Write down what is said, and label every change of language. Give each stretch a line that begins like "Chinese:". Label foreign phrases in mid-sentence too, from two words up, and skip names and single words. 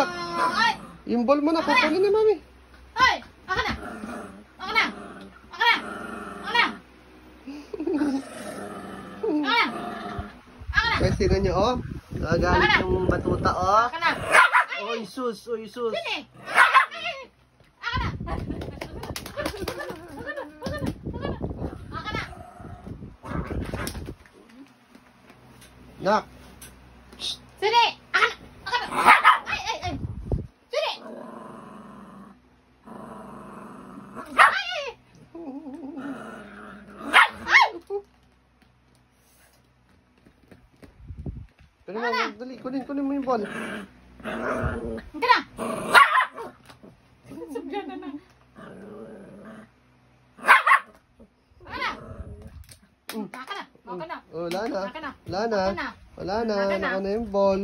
Filipino: Ay! Yung ball mo na, kukunin ni mami. Ay! Akana! Kasi tingnan nyo, oh. Nagagalit yung batuta, oh. Akana! Oy, sus. Sini! Akana! Nak. Sini! Akana! Ay! Sini! Ay! Pero dali, kunin mo yung ball. Akana! Sabya na na. Akana! Wala na. Akana. Wala na. Naka na yung ball.